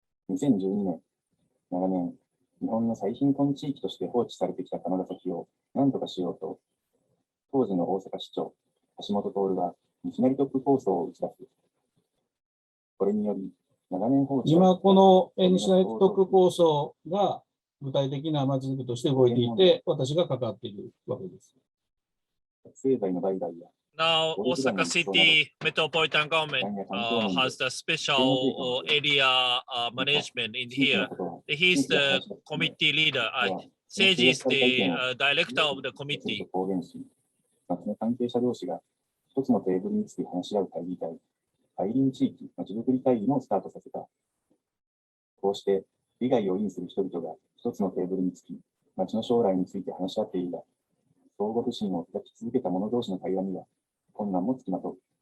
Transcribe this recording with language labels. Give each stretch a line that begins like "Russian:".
Japanese: 2012年、長年、日本の最貧困地域として放置されてきた尼崎を何とかしようと、当時の大阪市長、橋本徹が西成特区構想を打ち出す。これにより、長年放置今、この西成特区構想が具体的なまちづくりとして動いていて、私が関わっているわけです。経済の売買や
English: Now, Osaka City Metropolitan Government has the special area management in here. He's the committee leader. Seiji is the director of the committee.
Japanese: 町の関係者同士が一つのテーブルにつき話し合う会議体、海林地域まちづくり会議もスタートさせた。こうして利害を意味する人々が一つのテーブルにつき、町の将来について話し合っているが、相互不信を抱き続けた者同士の会話には困難もつきまとう。